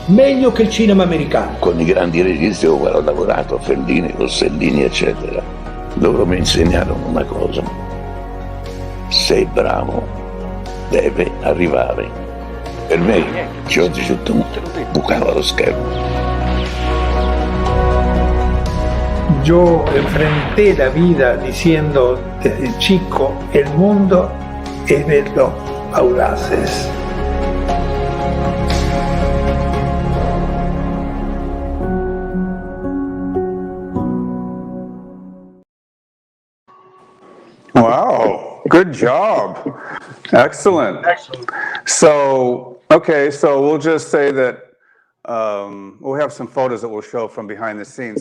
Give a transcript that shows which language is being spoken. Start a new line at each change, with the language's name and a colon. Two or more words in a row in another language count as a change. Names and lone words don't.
Italian: meglio che il cinema americano. Con i grandi registi con cui ho lavorato, Fellini, Rossellini, eccetera, loro mi insegnarono una cosa: sei bravo, deve arrivare. Per me, George Hilton bucava lo schermo.
Spanish: Yo enfrenté la vida diciendo desde chico, el mundo es de los audaces.
English: Wow, good job. Excellent. Excellent. So, okay, so we'll just say that we'll have some photos that we'll show from behind the scenes.